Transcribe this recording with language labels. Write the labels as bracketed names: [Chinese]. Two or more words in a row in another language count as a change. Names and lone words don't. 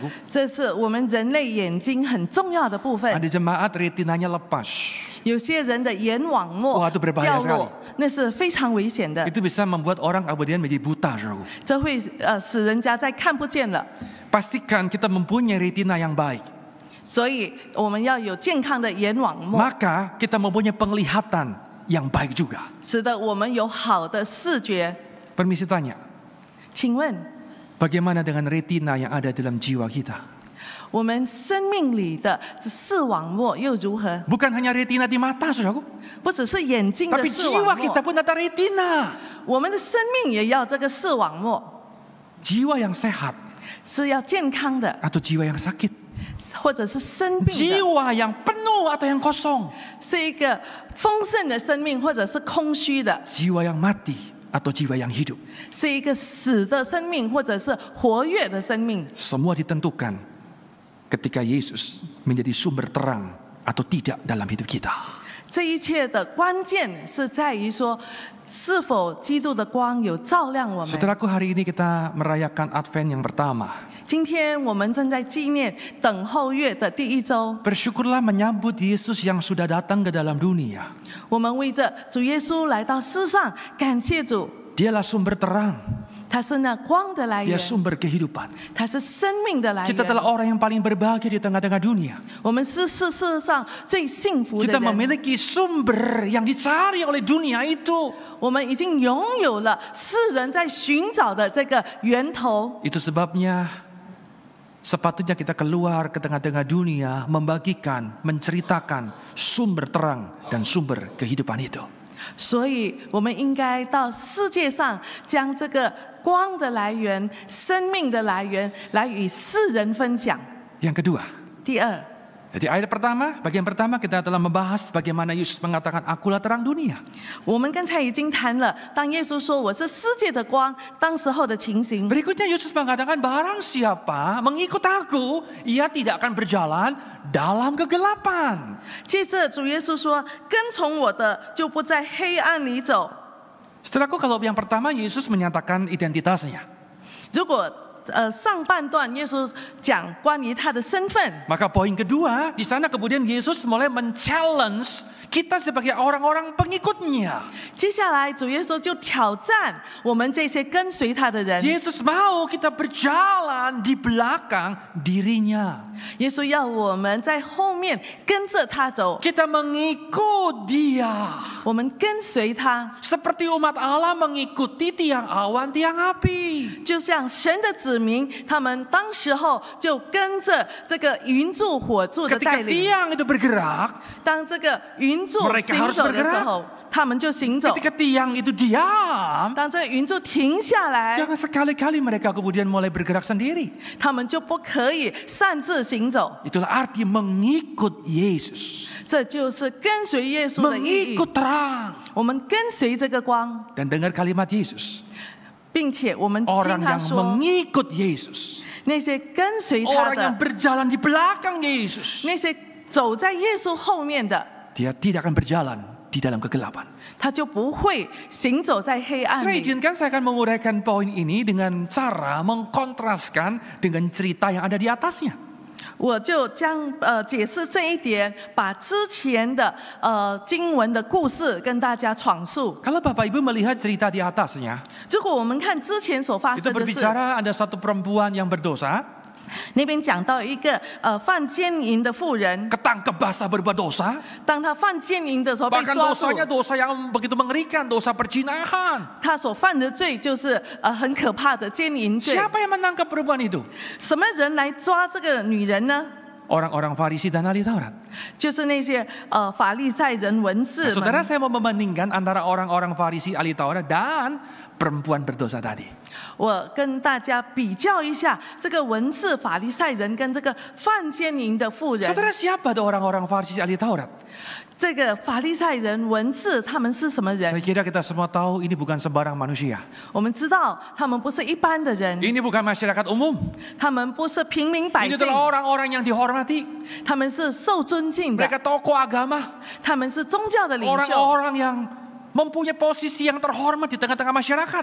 [Chinese] 这是我们人类眼睛很重要的部分。 [Indonesian] Ada jemaat retinanya lepas. [Chinese] 有些人的眼网膜 [Indonesian] Wah, itu berbahaya [Chinese] 掉落，那是非常危险的， [Indonesian] Itu bisa membuat orang kemudian menjadi buta, saudaraku. [Chinese] 这会使人家再看不见了。 [Indonesian] Pastikan kita mempunyai retina yang baik. [Chinese] 所以我们要有健康的眼网膜， [Indonesian] Maka kita mempunyai penglihatan yang baik juga. [Chinese] 使得我们有好的视觉。 [Indonesian] Permisi tanya, [Chinese] 请问， [Indonesian] bagaimana dengan retina yang ada dalam jiwa kita? [Chinese] 我们生命里的视网膜又如何？ [Indonesian] Bukan hanya retina di mata, saudaraku. [Chinese] 不只是眼睛的 [Indonesian] Tapi [Chinese] 视网 [Indonesian] jiwa [Chinese] 膜 [Indonesian] kita，pun ada retina. [Chinese] 我们的生命也要这个视网膜， [Indonesian] Jiwa yang sehat [Chinese] 是要健康的， [Indonesian] atau jiwa yang sakit. [Chinese] 或者是生病的， [Indonesian] Jiwa yang penuh atau yang kosong. [Chinese] 是一个丰盛的生命，或者是空虚的， [Indonesian] Jiwa yang mati atau jiwa yang hidup. [Chinese] 是一个死的生命，或者是活跃的生命。 [Indonesian] Semua ditentukan ketika Yesus menjadi sumber terang atau tidak dalam hidup kita. [Chinese] 这一切的关键是在于说，是否基督的光有照亮我们。 [Indonesian] Saudaraku, hari ini kita merayakan Advent yang pertama. [Chinese] 今天我们正在纪念等候月的第1周， [Indonesian] Bersyukurlah menyambut Yesus yang sudah datang ke dalam dunia. [Chinese] 我们为着主耶稣来到世上，感谢主， [Indonesian] Dialah sumber terang, [Chinese] 他是那光的来 [Indonesian] dia [Chinese] 源， [Indonesian] sumber kehidupan. [Chinese] 他是生命的来 [Indonesian] Kita [Chinese] 源。 [Indonesian] adalah orang yang paling berbahagia di tengah-tengah dunia. [Chinese] 我们是世上最幸福的 [Indonesian] Kita [Chinese] 人， [Indonesian] memiliki sumber yang dicari oleh dunia itu. [Chinese] 我们已经拥有了世人在寻找的这个源头。 [Indonesian] Itu sebabnya sepatutnya kita keluar ke tengah-tengah dunia, membagikan, menceritakan sumber terang dan sumber kehidupan itu. [Chinese] 所以，我们应该到世界上将这个光光的来源、生命的来源，来与世人分享。 [Indonesian] Yang kedua, [Chinese] 第二， [Indonesian] jadi bagian pertama kita telah membahas bagaimana Yesus mengatakan akulah terang dunia. [Chinese] 我们刚才已经谈了，当耶稣说我是世界的光，当时候的情形。 [Indonesian] Berikutnya Yesus mengatakan barang siapa mengikut aku, ia tidak akan berjalan dalam kegelapan. [Chinese] 接着主耶稣说：“跟从我的，就不在黑暗里走。” [Indonesian] Setelahku kalau yang pertama Yesus menyatakan identitasnya. [Chinese] 如果上半段耶稣讲关于他的身份， [Indonesian] Maka poin kedua, di sana kemudian Yesus mulai men-challenge kita sebagai orang-orang pengikutnya. [Chinese] 接下来主耶稣就挑战我们这些跟随他的人。 [Indonesian] Yesus mau kita berjalan di belakang dirinya. [Chinese] 耶稣要我们在后面跟着他走， [Indonesian] Kita mengikut dia. [Chinese] 我们跟随他， [Indonesian] Seperti umat Allah mengikuti tiang awan, tiang api. [Chinese] 就像神的子民，他们当时候就跟着这个云柱火柱的带 [Indonesian] Ketika [Chinese] 领。 [Indonesian] tiang itu bergerak, [Chinese] 当这个云柱 [Indonesian] Mereka [Chinese] 行 [Indonesian] harus [Chinese] 走的时 [Indonesian] bergerak. [Chinese] 候，他们就行走； [Indonesian] ketika tiang itu diam, [Chinese] 当这个云柱停下来， [Indonesian] jangan sekali-kali mereka kemudian mulai bergerak sendiri. [Chinese] 他们就不可以擅自行走。 [Indonesian] Itulah arti mengikut Yesus. [Chinese] 这就是跟随耶稣的意义。 [Indonesian] Mengikut terang. [Chinese] 我们跟随这个光， [Indonesian] Dan dengar kalimat Yesus. [Chinese] 并且我们听 [Indonesian] Orang [Chinese] 他 [Indonesian] yang [Chinese] 说， [Indonesian] mengikut Yesus. [Chinese] 那些跟随他 [Indonesian] Orang yang [Chinese] 的， [Indonesian] berjalan di belakang Yesus. [Chinese] 那些走在耶稣后面的， [Indonesian] Dia tidak akan berjalan di dalam kegelapan. [Chinese] 他就不会行走在黑暗 [Indonesian] Saya [Chinese] 里。 [Indonesian] izinkan saya akan menguraikan poin ini dengan cara mengkontraskan dengan cerita yang ada di atasnya. [Chinese] 我就将解释这一点，把之前的经文的故事跟大家阐述。 [Indonesian] Kalau Bapak Ibu melihat cerita di atasnya, [Chinese] 如果我们看之前所发 [Indonesian] itu [Chinese] 生的事， [Indonesian] berbicara ada satu perempuan yang berdosa, [Chinese] 那边讲到一个犯奸淫的妇人， [Indonesian] ketangkep basah berbuat dosa, [Chinese] 当她犯奸淫的时候被 [Indonesian] bahkan [Chinese] 抓住， [Indonesian] dosanya dosa yang begitu mengerikan, dosa perzinahan. [Chinese] 她所犯的罪就是很可怕的奸淫罪。 [Indonesian] Siapa yang menangkap perempuan itu? [Chinese] 什么人来抓这个女人呢？ [Indonesian] Orang-orang Farisi dan ahli Taurat. [Chinese] 就是那些法利赛人文士 [Indonesian] Saudara, [Chinese] 们。 [Indonesian] saya mau membandingkan antara orang-orang Farisi ahli Taurat dan perempuan berdosa tadi. [Chinese] 我跟大家比较一下，这个文士法利赛人跟这个犯奸淫的妇人， [Indonesian] Saudara, siapa itu orang-orang Farisi ahli Taurat? [Chinese] 这个法利赛人文士他们是什么 [Indonesian] Saya [Chinese] 人？ [Indonesian] kira kita semua tahu ini bukan sembarang manusia. [Chinese] 我们知道他们不是一般的人， [Indonesian] Ini bukan masyarakat umum. [Chinese] 他们不是平民百 [Indonesian] Ini [Chinese] 姓， [Indonesian] adalah orang-orang yang dihormati. [Chinese] 他们是受尊敬的， [Indonesian] Mereka tokoh agama. [Chinese] 他们是宗教的领袖， [Indonesian] Orang-orang yang mempunyai posisi yang terhormat di tengah-tengah masyarakat.